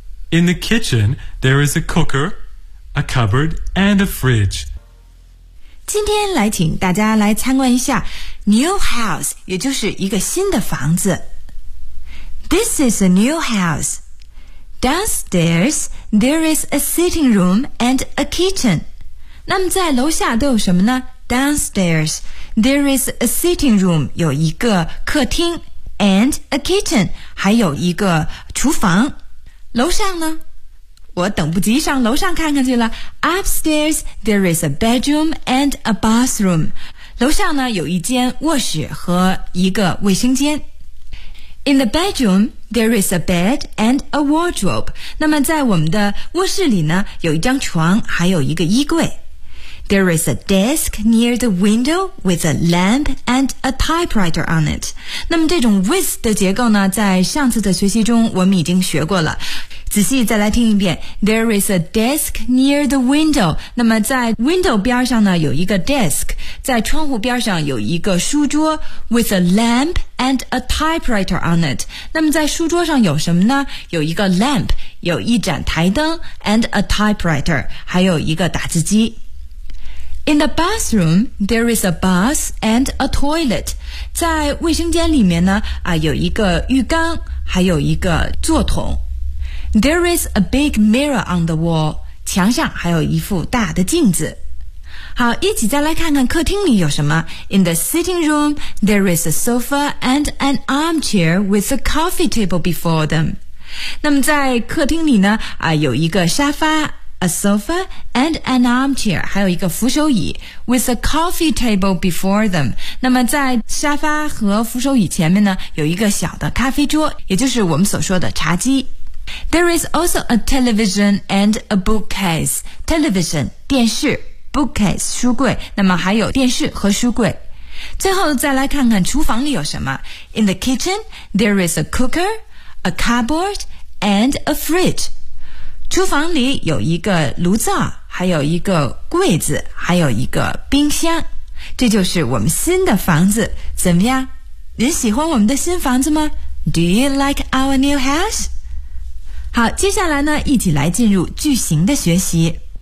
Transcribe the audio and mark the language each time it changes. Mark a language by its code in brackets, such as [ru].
[en] In the kitchen, there is a cooker, a cupboard, and a fridge. [zh] 今天来请大家来参观一下 [en] new house， [zh] 也就是一个新的房子。 [en] This is a new house. Downstairs, there is a sitting room and a kitchen. [zh] 那么在楼下都有什么呢？ [en] Downstairs, there is a sitting room, [zh] 有一个客厅 [en] and a kitchen, [zh] 还有一个厨房。楼上呢？我等不及上楼上看看去了。 [en] Upstairs, there is a bedroom and a bathroom. [zh] 楼上呢，有一间卧室和一个卫生间。 [en] In the bedroom, there is a bed and a wardrobe. [zh] 那么在我们的卧室里呢，有一张床，还有一个衣柜。 [en] There is a desk near the window with a lamp and a typewriter on it. [zh] 那么这种 with 的结构呢，在上次的学习中我们已经学过了。仔细再来听一遍。 [en] There is a desk near the window. [zh] 那么在 window 边上呢，有一个 desk。在窗户边上有一个书桌 [en] with a lamp and a typewriter on it. [zh] 那么在书桌上有什么呢？有一个 lamp， 有一盏台灯 [en] and a typewriter， [zh] 还有一个打字机。 [en] In the bathroom, there is a bath and a toilet. [zh] 在卫生间里面呢，啊，有一个浴缸，还有一个坐桶。 [en] There is a big mirror on the wall. [zh] 墙上还有一副大的镜子。好，一起再来看看客厅里有什么。 [en] In the sitting room, there is a sofa and an armchair with a coffee table before them. [zh] 那么在客厅里呢，啊，有一个沙发 ， [en] a sofa and an armchair， [zh] 还有一个扶手椅 ， [en] with a coffee table before them。 [zh] 那么在沙发和扶手椅前面呢，有一个小的咖啡桌，也就是我们所说的茶几。 [en] There is also a television and a bookcase. [zh] Television 电视。Bookcase 书柜，那么还有电视和书柜。最后再来看看厨房里有什么。 [en] In the kitchen, there is a cooker, a cupboard, and a fridge. [zh] 厨房里有一个炉灶，还有一个柜子，还有一个冰箱。这就是我们新的房子，怎么样？您喜欢我们的新房子吗 ？ [en] Do you like our new house？ [zh] 好，接下来呢，一起来进入句型的学习。